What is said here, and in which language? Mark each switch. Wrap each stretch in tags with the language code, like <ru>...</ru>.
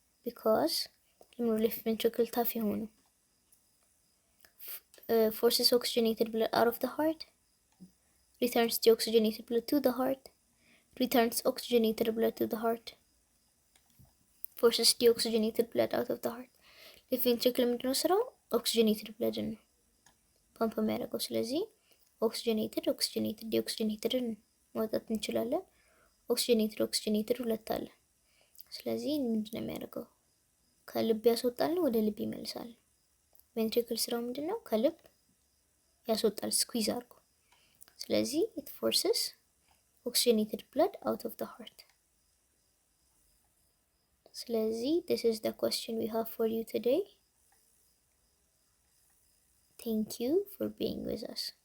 <en>Because the left ventricle tough</en> <am>የሆኑ</am> <en>forces oxygenated blood out of the heart, returns deoxygenated blood to the heart, returns oxygenated blood to the heart, forces deoxygenated blood out of the heart.</en> <am>left ventricle ምንድነው ስራው? oxygenated blood ነው ፓምፕ የሚያደርገው። ስለዚህ ኦክሲጅኔትድ ዲኦክሲጅኔትድን ማውጣት እንችላለን። ኦክሲጅኔትድ ሁለት አለ። ስለዚህ ምንድነው የሚያደርገው? ከልብ ያስወጣል ወደ ልብ ይመልሳል። ቬንትሪክል ስራው ምንድነው? ከልብ ያስወጣል ስኩዊዝ አድርጎ።</am> <en>ስለዚህ it forces oxygenated blood out of the heart። ስለዚህ this is the question we have for you today. Thank you for being with us.</en>